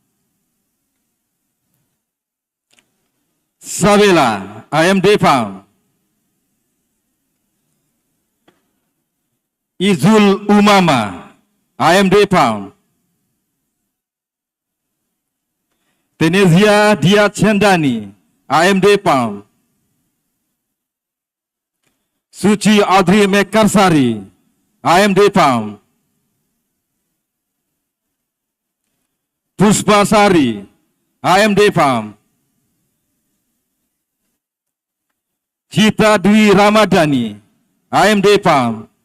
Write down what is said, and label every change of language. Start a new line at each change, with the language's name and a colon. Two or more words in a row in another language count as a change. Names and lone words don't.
Indonesian: Sabela, AMD Farm. Izul Umama, AMD Farm. Tenezia Dia Chandani, AMD Farm. Suci Audrey Mekarsari, AMD Farm. Puspa Sari, AMD Farm. Cita Dwi Ramadhani, AMD Farm.